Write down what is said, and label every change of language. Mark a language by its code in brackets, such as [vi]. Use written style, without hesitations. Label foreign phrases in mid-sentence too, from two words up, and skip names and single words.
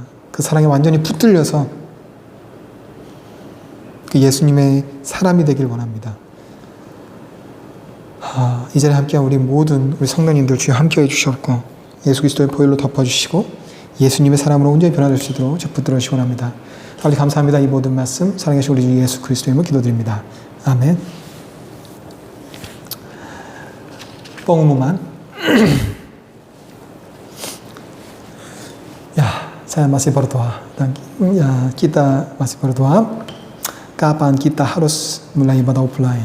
[ko] 그 사랑에 완전히 붙들려서 그 예수님의 사람이 되길 원합니다. 이 자리에 함께한 우리 모든 우리 성도님들 주여 함께해 주셨고 예수 그리스도의 보혈로 덮어주시고 예수님의 사람으로 온전히 변화될 수 있도록 붙들어 주시기 원합니다. 아버지 감사합니다. 이 모든 말씀 사랑하신 우리 주 예수 그리스도의 이름으로 기도드립니다. 아멘. [id] pengumuman. Ya, saya masih berdoa dan ya, kita masih berdoa. Kapan kita harus mulai ibadah offline?